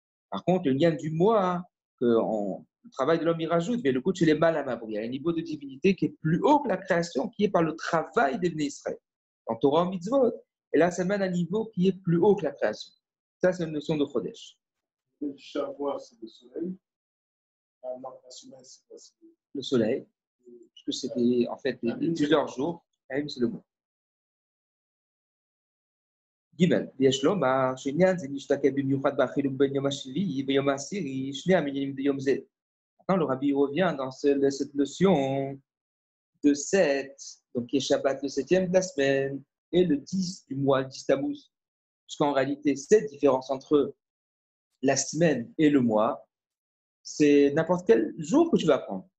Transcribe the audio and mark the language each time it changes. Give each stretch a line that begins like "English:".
French: Par contre, le lien du mois, le travail de l'homme y rajoute, mais le coach, il est mal à Mabri. Il y a un niveau de divinité qui est plus haut que la création, qui est par le travail des Israël. Dans Torah Mitzvot. Et là, ça mène à un niveau qui est plus haut que la création. Ça, c'est une notion de Chodesh. Le Shavua, c'est le soleil. La semaine, c'est quoi? Le soleil, parce que c'était en fait plusieurs jours. C'est le mot.
Hebrew: Gimel, יש לומר שעניין זה משתקף במיוחד בחילוק בין יום השביעי ויום העשירי, שני המניינים ביום זה.
French: Maintenant, le Rabbi revient dans cette notion de 7, donc qui est Shabbat le 7e de la semaine, et le 10 du mois, le 10 Tammuz. Puisqu'en réalité, cette différence entre la semaine et le mois, c'est n'importe quel jour que tu vas prendre.